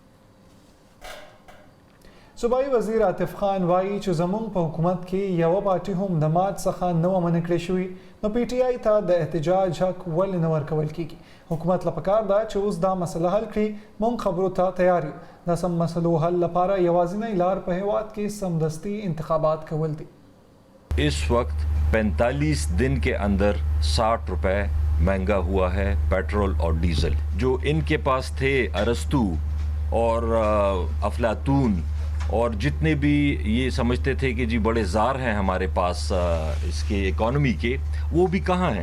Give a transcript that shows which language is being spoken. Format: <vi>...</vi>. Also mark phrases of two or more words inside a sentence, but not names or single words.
<ps>صوبایي وزیر عاطف خان وایي چې زموږ په حکومت کې یوه پارټي هم د مات څخه نه وه منع کړې شوي نو پی ټي آی ته د احتجاج حق ولې نه ورکول کیږي. حکومت له پکار ده چې اوس دا مسله حل کړي. موږ خبرو ته تیار یو. د سم مسلو حل لپاره یوازینی لار په هیواد کې سمدستي انتخابات کول دي.</ps> <ur>اس وقت 45 دن کے اندر 60 روپے مہنگا ہوا ہے پیٹرول اور ڈیزل. جو ان کے پاس تھے ارسطو اور افلاطون اور جتنے بھی یہ سمجھتے تھے کہ جی بڑے جار ہیں ہمارے پاس اس کے اکانومی کے، وہ بھی کہاں ہیں?</ur>